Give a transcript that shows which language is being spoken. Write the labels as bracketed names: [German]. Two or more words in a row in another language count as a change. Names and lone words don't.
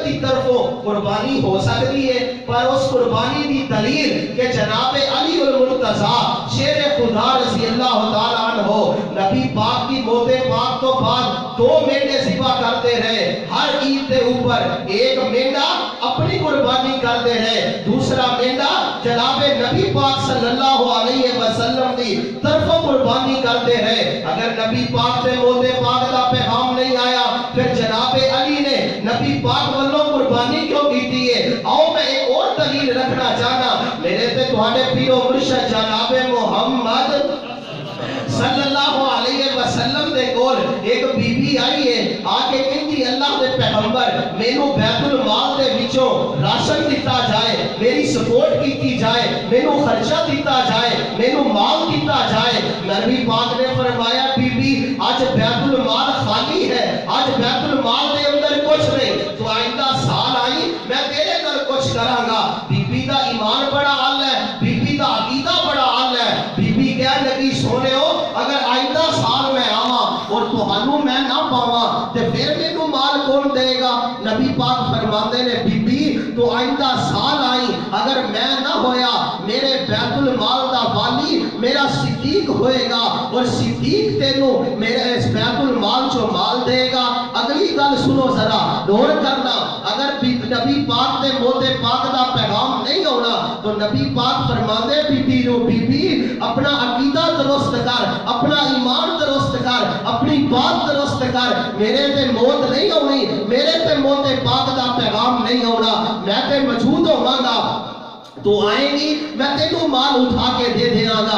[Urdu] کی طرفوں قربانی ہو سکتی ہے، پر اس قربانی کی دلیل کہ جناب علی المرتضیٰ شیر خدا [Arabic] رضی اللہ تعالیٰ عنہ [Urdu] نبی پاک کی موت پاک تو بعد 2 مینڈے ذبح کرتے رہے، ہر عید کے اوپر ایک مینڈا اپنی قربانی کرتے رہے، دوسرا مینڈا جناب نبی پاک [Arabic] صلی اللہ علیہ وسلم [Urdu] کی طرفوں قربانی کرتے رہے۔ اگر نبی پاک سے موت پاک کا پیغام نہیں آیا پھر جناب علی نے نبی پاک والوں قربانی کیوں کی ہے؟ [Punjabi] آؤ میں ایک اور دلیل رکھنا چاہنا، میرے تے تہاڈے پیر و مرشد جناب محمد [Arabic] صلی اللہ علیہ وسلم [Punjabi] دے کول ایک بی بی آئی ہے، آکے کہندی اللہ دے پیغمبر مینوں بیت المال دے وچوں راشن دیتا جائے، میری سپورٹ کیتی جائے، مینوں خرچہ دیتا جائے، مینوں مال دیتا جائے۔ نبی پاک نے فرمایا بی بی آج بیت المال خالی ہے، آج بیت المال دے اندر کچھ نہیں، تو آئندہ سال آئی میں تیرے نال کچھ کراں گا۔ بی بی دا ایمان بڑا عال ہے، بی بی دا عقیدہ بڑا عال ہے۔ بی بی کہہ لگی سونے ہو اگر آئندہ سال میں آواں اور تہانوں میں نہ پاواں تے پھر مینوں مال کون دے گا؟ نبی پاک فرماندے نے بی بی تو آئندہ سال آئی اگر میں نہ ہویا میرے بیت المال دا والی میرا صدیق ہوئے گا اور صدیق تینوں میرے اس بیت المال جو مال دے گا۔ اگلی گل سنو ذرا غور کرنا، اگر نبی پاک دے موت پاک دا پیغام نہیں ہونا تو نبی پاک فرماندے بی بی نو بی بی اپنا عقیدہ درست کر، اپنا ایمان درست کر، اپنی بات درست کر، میرے تے موت نہیں ہونی، میرے تے موت پاک دا پیغام نہیں ہونا، میں تے موجود ہوواں گا تو آئیں گی میں تینوں مال اٹھا کے دے دیاں گا۔